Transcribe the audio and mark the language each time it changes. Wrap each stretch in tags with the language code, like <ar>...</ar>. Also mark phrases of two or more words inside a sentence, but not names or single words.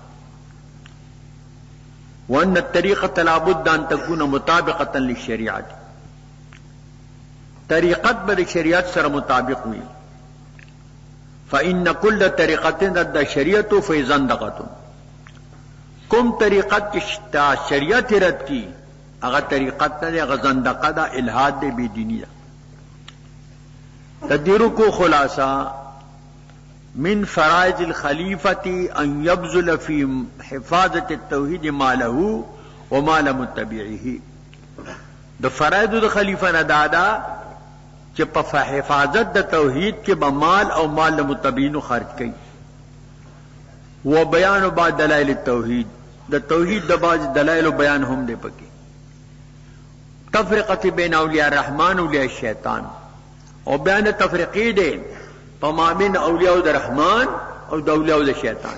<ar>وان الطریقه لابد ان تكون مطابقه للشریعه،</ar> <ps>طریقت به شریعت سره مطابق وي.</ps> <ar>فإن كل طریقه ضد شریعت فزندقه،</ar> <ps>کوم طریقت چې شریعت رد کی هغه طریقت نه هغه زندقه ده، الحاد ده، بی دینی ده.</ps> <ar>تدیرو کو خلاصہ من فرائض الخلیفة ان يبذل في حفاظة التوحید ماله ومال متبعه.</ar> <ps>د فرائض د خلیفہ نه دادا چې په حفاظت د توحید کې به مال او مال متبعین خرج کړي</ps> <ar>و بیان بعض دلائل التوحید،</ar> <ps>د توحید د بعض دلائل بیان هم دی پکې.</ps> <ar>تفرقه بین اولیاء الرحمن و اولیاء الشیطان،</ar> <ps>او بیان تفریقی دی په مابین اولیاء د رحمان او د اولیاء د شیطان.</ps>